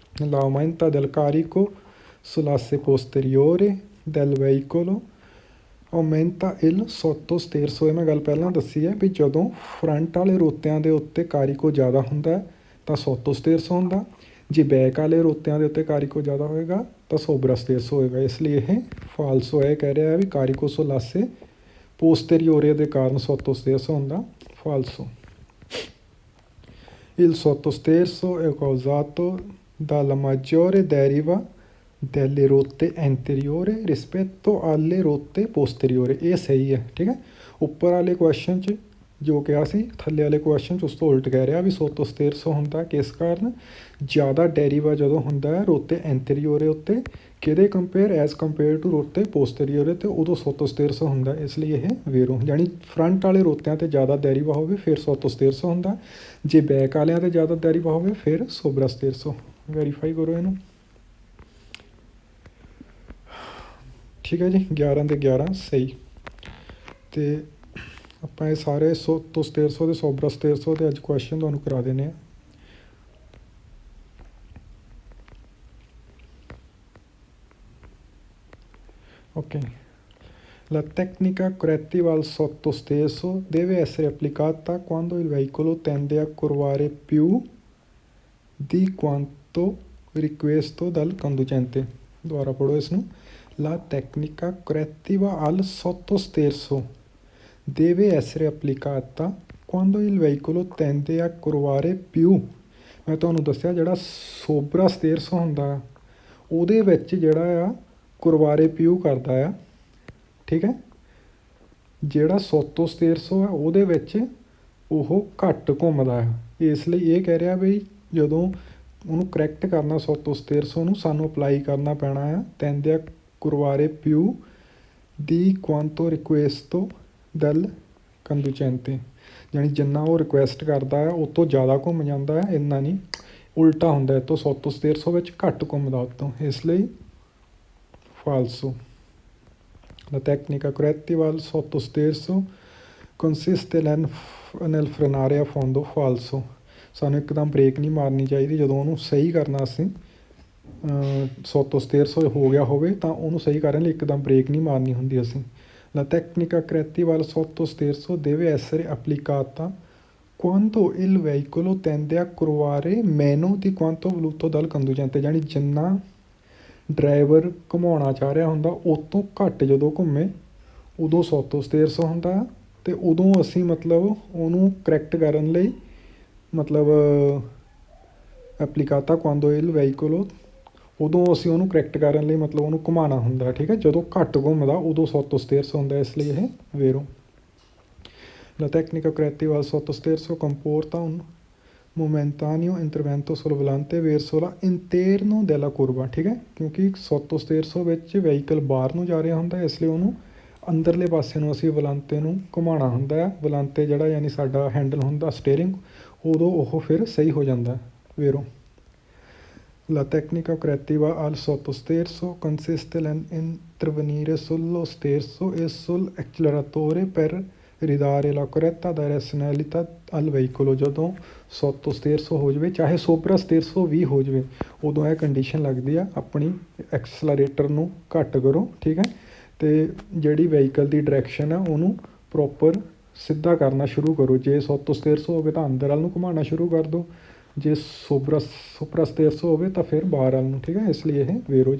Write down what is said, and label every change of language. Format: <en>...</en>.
<it>L'aumento del carico sull'asse posteriore del veicolo aumenta il sottosterzo,</it> <pa>ਇਹ ਮੈਂ ਗੱਲ ਪਹਿਲਾਂ ਦੱਸੀ ਹੈ ਵੀ ਜਦੋਂ ਫਰੰਟ ਵਾਲੇ ਰੋਤਿਆਂ ਦੇ ਉੱਤੇ ਕਾਰੀਕੋ ਜ਼ਿਆਦਾ ਹੁੰਦਾ ਤਾਂ ਸੋਤੋਸਤੇਰਸੋ ਹੁੰਦਾ, ਜੇ ਬੈਕ ਵਾਲੇ ਰੋਤਿਆਂ ਦੇ ਉੱਤੇ ਕਾਰੀਕੋ ਜ਼ਿਆਦਾ ਹੋਏਗਾ ਤਾਂ ਸੋਬਰਾਸਤੇਰਸੋ ਹੋਏਗਾ, ਇਸ ਲਈ ਇਹ ਫਾਲਸੋ ਹੈ। ਕਹਿ ਰਿਹਾ ਹੈ ਵੀ ਕਾਰੀਕੋ ਸੁਲਾਸੇ ਪੋਸਟੇਰੀਓਰੇ ਦੇ ਕਾਰਨ ਸੋਤੋਸਤੇਰਸੋ ਹੁੰਦਾ, ਫਾਲਸੋ।</pa> <it>Il sottosterzo è causato dalla maggiore deriva delle rotte anteriore rispetto alle rotte posteriore,</it> <pa>ਇਹ ਸਹੀ ਹੈ, ਠੀਕ ਹੈ। ਉੱਪਰ ਵਾਲੇ ਕੁਐਸਚਨ 'ਚ ਜੋ ਕਿਹਾ ਸੀ, ਥੱਲੇ ਵਾਲੇ ਕੁਐਸਚਨ 'ਚ ਉਸ ਤੋਂ ਉਲਟ ਕਹਿ ਰਿਹਾ ਵੀ ਸੋਤੋਸਤੇਰਸੋ ਹੁੰਦਾ ਕਿਸ ਕਾਰਨ, ਜ਼ਿਆਦਾ deriva ਜਦੋਂ ਹੁੰਦਾ ਹੈ ਰੋਤੇ ਐਂਟੀਰੀਓਰੇ ਉੱਤੇ, ਕਿਹਦੇ ਐਜ਼ ਕੰਪੇਅਰ ਟੂ ਰੋਤੇ ਪੋਸਟੀਰੀਓਰੇ, ਅਤੇ ਉਦੋਂ ਸੋਤੋਸਤੇਰਸੋ ਹੁੰਦਾ, ਇਸ ਲਈ ਇਹ vero, ਯਾਨੀ ਫਰੰਟ ਵਾਲੇ ਰੋਤਿਆਂ 'ਤੇ ਜ਼ਿਆਦਾ deriva ਹੋਵੇ ਫਿਰ ਸੋਤੋਸਤੇਰਸੋ ਹੁੰਦਾ, ਜੇ ਬੈਕ ਵਾਲਿਆਂ 'ਤੇ ਜ਼ਿਆਦਾ deriva ਹੋਵੇ ਫਿਰ ਸੋਬਰਾਸਤੇਰਸੋ। ਵੈਰੀਫਾਈ ਕਰੋ ਇਹਨੂੰ, ਠੀਕ ਹੈ ਜੀ। 11 ਦੇ 11 ਸਹੀ, ਅਤੇ ਆਪਾਂ ਇਹ ਸਾਰੇ ਸੋਤੋਸਤੇਰਸੋ ਦੇ ਸੋਬਰਾਸਤੇਰਸੋ ਦੇ ਅੱਜ ਕੁਐਸਚਨ ਤੁਹਾਨੂੰ ਕਰਾ ਦੇਣੇ ਆ।</pa> <it>Ok, la tecnica correttiva al sottosteso deve essere applicata quando il veicolo tende a curvare più di quanto richiesto dal conducente,</it> <pa>ਦੁਬਾਰਾ ਪੜ੍ਹੋ ਇਸ ਨੂੰ।</pa> <it>La tecnica correttiva al sottosterzo deve essere applicata quando il veicolo tende a curvare più,</it> <pa>ਮੈਂ ਤੁਹਾਨੂੰ ਦੱਸਿਆ ਜਿਹੜਾ ਸੋਬਰਾਸਤੇਰਸੋ ਹੁੰਦਾ ਉਹਦੇ ਵਿੱਚ ਜਿਹੜਾ ਆ ਕੁਰਵਾਰੇ ਪਿਊ ਕਰਦਾ ਆ, ਠੀਕ ਹੈ। ਜਿਹੜਾ ਸੋਤੋਸਤੇਰਸੋ ਆ ਉਹਦੇ ਵਿੱਚ ਉਹ ਘੱਟ ਘੁੰਮਦਾ ਆ, ਇਸ ਲਈ ਇਹ ਕਹਿ ਰਿਹਾ ਵੀ ਜਦੋਂ ਉਹਨੂੰ ਕਰੈਕਟ ਕਰਨਾ ਸੋਤੋਸਤੇਰਸੋ ਨੂੰ ਸਾਨੂੰ ਅਪਲਾਈ ਕਰਨਾ ਪੈਣਾ ਆ</pa> <it>tende a curvare più di quanto richiesto dal conducente,</it> <pa>ਯਾਨੀ ਜਿੰਨਾ ਉਹ ਰਿਕੁਐਸਟ ਕਰਦਾ ਆ ਉਹ ਤੋਂ ਜ਼ਿਆਦਾ ਘੁੰਮ ਜਾਂਦਾ ਹੈ, ਇੰਨਾ ਨਹੀਂ, ਉਲਟਾ ਹੁੰਦਾ, ਇਹ ਤੋਂ ਸੋਤੋਸਤੇਰਸੋ ਵਿੱਚ ਘੱਟ ਘੁੰਮਦਾ ਉਹ ਤੋਂ, ਇਸ ਲਈ ਫਾਲਸੋ।</pa> <it>La tecnica correttiva al sottosterzo consiste nel frenare a fondo falso।</it> <pa>ਸਾਨੂੰ ਇੱਕਦਮ ਬ੍ਰੇਕ ਨਹੀਂ ਮਾਰਨੀ ਚਾਹੀਦੀ ਜਦੋਂ ਉਹਨੂੰ ਸਹੀ ਕਰਨਾ ਅਸੀਂ sottosterzo ਹੋ ਗਿਆ ਹੋਵੇ ਤਾਂ ਉਹਨੂੰ ਸਹੀ ਕਰਨ ਲਈ ਇੱਕਦਮ ਬ੍ਰੇਕ ਨਹੀਂ ਮਾਰਨੀ ਹੁੰਦੀ ਅਸੀਂ।</pa> <it>La tecnica correttiva al sottosterzo deve essere applicata quando il veicolo tende a curvare meno di quanto voluto dal conducente।</it> <pa>ਜਾਣੀ ਜਿੰਨਾ ਡਰਾਈਵਰ ਘੁਮਾਉਣਾ ਚਾਹ ਰਿਹਾ ਹੁੰਦਾ ਉਹ ਤੋਂ ਘੱਟ ਜਦੋਂ ਘੁੰਮੇ ਉਦੋਂ sottosterzo ਹੁੰਦਾ ਅਤੇ ਉਦੋਂ ਅਸੀਂ ਮਤਲਬ ਉਹਨੂੰ ਕਰੈਕਟ ਕਰਨ ਲਈ ਮਤਲਬ</pa> <it>applicata quando il veicolo</it> <pa>ਉਦੋਂ ਅਸੀਂ ਉਹਨੂੰ ਕਰੈਕਟ ਕਰਨ ਲਈ ਮਤਲਬ ਉਹਨੂੰ ਘੁਮਾਉਣਾ ਹੁੰਦਾ ਠੀਕ ਹੈ। ਜਦੋਂ ਘੱਟ ਘੁੰਮਦਾ ਉਦੋਂ sottosterzo ਹੁੰਦਾ, ਇਸ ਲਈ ਇਹ vero।</pa> <it>La tecnica correttiva al sottosterzo comporta un momentaneo intervento sul volante verso l'interno della curva</it> <pa>ਠੀਕ ਹੈ, ਕਿਉਂਕਿ sottosterzo ਵਿੱਚ ਵਹੀਕਲ ਬਾਹਰ ਨੂੰ ਜਾ ਰਿਹਾ ਹੁੰਦਾ ਇਸ ਲਈ ਉਹਨੂੰ ਅੰਦਰਲੇ ਪਾਸੇ ਨੂੰ ਅਸੀਂ ਵਲਾਂਤੇ ਨੂੰ ਘੁਮਾਉਣਾ ਹੁੰਦਾ ਹੈ। ਵਲਾਂਤੇ ਜਿਹੜਾ ਯਾਨੀ ਸਾਡਾ ਹੈਂਡਲ ਹੁੰਦਾ ਸਟੇਅਰਿੰਗ ਉਦੋਂ ਉਹ ਫਿਰ ਸਹੀ ਹੋ ਜਾਂਦਾ vero।</pa> <it>La tecnica correttiva al sottosterzo consiste nell'intervenire sullo sterzo e sull'acceleratore per ridare la corretta direzionalità al veicolo।</it> <pa>ਜਦੋਂ sottosterzo ਹੋ ਜਾਵੇ ਚਾਹੇ soprasterzo ਵੀ ਹੋ ਜਾਵੇ ਉਦੋਂ ਇਹ ਕੰਡੀਸ਼ਨ ਲੱਗਦੀ ਆ ਆਪਣੀ ਐਕਸਲਰੇਟਰ ਨੂੰ ਘੱਟ ਕਰੋ ਠੀਕ ਹੈ, ਅਤੇ ਜਿਹੜੀ ਵਹੀਕਲ ਦੀ ਡਾਇਰੈਕਸ਼ਨ ਆ ਉਹਨੂੰ ਪ੍ਰੋਪਰ ਸਿੱਧਾ ਕਰਨਾ ਸ਼ੁਰੂ ਕਰੋ। ਜੇ sottosterzo ਹੋਵੇ ਤਾਂ ਅੰਦਰ ਵੱਲ ਨੂੰ ਘੁਮਾਉਣਾ ਸ਼ੁਰੂ ਕਰ ਦਿਓ, ਜੇ soprasterzo ਹੋਵੇ ਤਾਂ ਫਿਰ ਬਾਹਰ ਵੱਲ ਨੂੰ ਠੀਕ ਹੈ, ਇਸ ਲਈ ਇਹ vero।</pa>